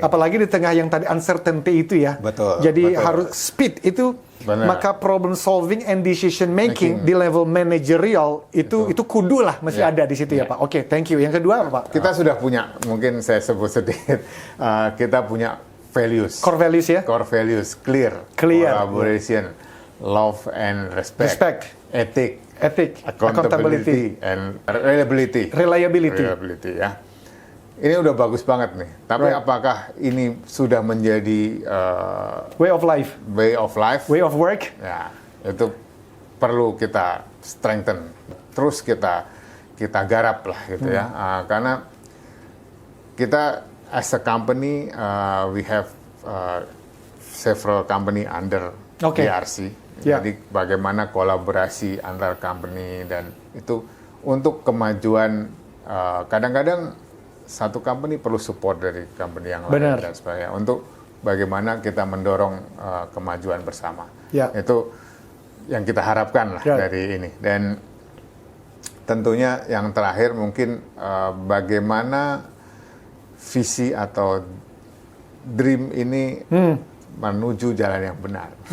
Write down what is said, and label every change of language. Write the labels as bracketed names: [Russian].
[Indonesian] Apalagi di tengah yang tadi uncertainty itu ya. Jadi harus speed itu. Maka [English] problem solving and decision making [Indonesian] di level managerial itu kudu lah mesti ada di situ ya Pak. [English] Thank you. [Indonesian] Yang kedua apa Pak? Kita sudah punya, mungkin saya sebut sedikit, kita punya values. [English] Core values ya? Core values, clear. Collaboration, love and respect. Ethic, accountability, and reliability ya. [Indonesian] Ini udah bagus banget nih. Tapi apakah ini sudah menjadi [English] way of life, way of work? [Indonesian] Ya, itu perlu kita strengthen. Terus kita garap lah gitu ya. Karena kita [English] as a company, we have several company under BRC. [Indonesian] Jadi bagaimana kolaborasi antar company, dan itu untuk kemajuan, kadang-kadang satu company perlu support dari company yang lain dan sebagainya untuk bagaimana kita mendorong kemajuan bersama. Itu yang kita harapkan lah dari ini. Dan tentunya yang terakhir mungkin bagaimana visi atau dream ini menuju jalan yang benar.